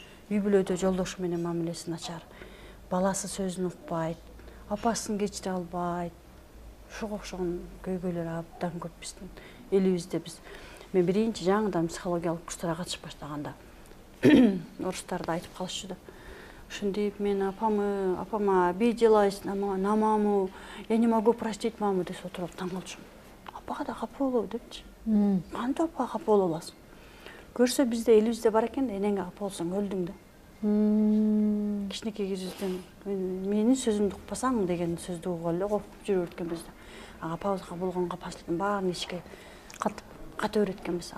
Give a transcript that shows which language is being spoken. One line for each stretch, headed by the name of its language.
Kyrgyz: Үй бүлөдө жолдошу менен мамилеси начар. Баласы сөзүн укпайт, апасын кечире албайт. Ушуга окшогон көйгөйлөр абдан көп биздин элибизде. Мен биринчи жаңыдан психологиялык курстарга катышып баштаганда орустар да айтып калышчу да. Ушинтип мен апама
Russian: обиделась на маму, я не могу простить маму
Kyrgyz: деп отуруп таң калчумун. Апага да капа болобу депчи. Кантип апага капа боло аласың? Көрсө бизде элибизде бар экен да, энеңге капа болсоң өлдүң да. Кичинекей кезибизден менин сөзүмдү укпасаң деген сөздү угуп эле коркуп жүрүп өткөнбүз да. Апабызга болгон капачылыктын баарын ичке ката өткөнбүз.